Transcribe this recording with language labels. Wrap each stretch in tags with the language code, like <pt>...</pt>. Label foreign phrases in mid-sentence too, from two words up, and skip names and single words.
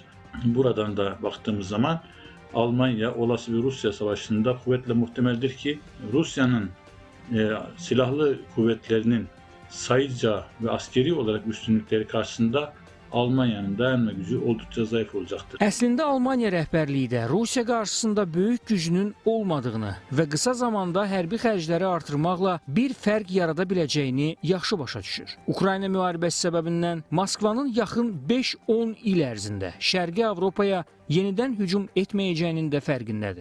<tr>Buradan da baktığımız zaman Almanya olası bir Rusya savaşında kuvvetle muhtemeldir ki Rusya'nın silahlı kuvvetlerinin sayıca ve askeri olarak üstünlükleri karşısında Almanya'nın dayanma gücü oldukça zayıf olacaktır.</tr> <az>Əslində Almaniya rəhbərliyi də Rusiya qarşısında böyük gücünün olmadığını və qısa zamanda hərbi xərcləri artırmaqla bir fərq yarada biləcəyini yaxşı başa düşür. Ukrayna müharibəsi səbəbindən Moskvanın yaxın 5-10 il ərzində Şərqi Avropaya yenidən hücum etməyəcəyinin də fərqindədir.</az>